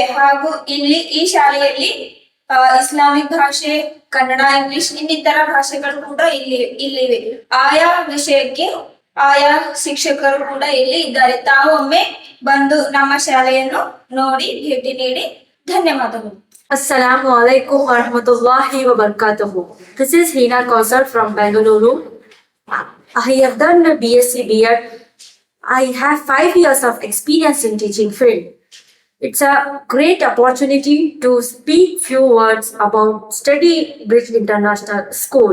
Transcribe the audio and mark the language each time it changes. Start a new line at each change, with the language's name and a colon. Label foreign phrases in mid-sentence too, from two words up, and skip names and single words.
Kannada: ಹಾಗೂ ಇಲ್ಲಿ ಈ ಶಾಲೆಯಲ್ಲಿ ಇಸ್ಲಾಮಿಕ್ ಭಾಷೆ, ಕನ್ನಡ, ಇಂಗ್ಲಿಷ್ ಇನ್ನಿತರ ಭಾಷೆಗಳು ಕೂಡ ಇಲ್ಲಿವೆ. ಆಯಾ ವಿಷಯಕ್ಕೆ ಆಯಾ ಶಿಕ್ಷಕರು ಕೂಡ ಇಲ್ಲಿ ಇದ್ದಾರೆ. ತಾವು ಒಮ್ಮೆ ಬಂದು ನಮ್ಮ ಶಾಲೆಯನ್ನು ನೋಡಿ ಭೇಟಿ ನೀಡಿ. ಧನ್ಯವಾದಗಳು.
Arabic: السلام عليكم ورحمة الله وبركاته.
English: This is Hina Kausar from Bengaluru. I have done a BSc B.Ed. I have 5 years of experience in teaching field. It's a great opportunity to speak few words about Study Bridge International School.